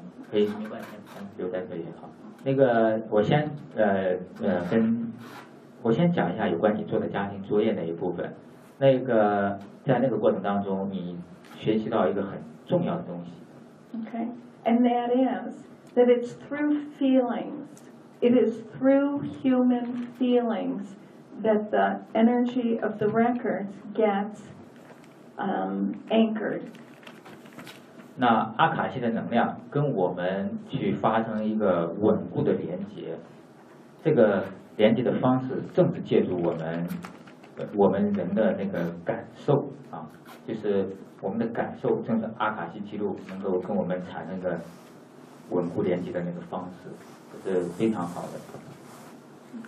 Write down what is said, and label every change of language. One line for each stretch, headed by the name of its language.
Chinese: 可以，没关系，留在这里好。那个，我先讲一下有关你做的家庭作业那一部分。那个，在那个过程当中，你学习到一个很重要的东西。
English: Okay, and that is that it's through feelings. It is through human feelings that the energy of the records gets anchored.
Chinese: 那阿卡西的能量跟我们去发生一个稳固的连接，这个连接的方式正是借助我们人的那个感受啊，就是我们的感受正是阿卡西记录能够跟我们产生个稳固连接的那个方式，这是非常好的。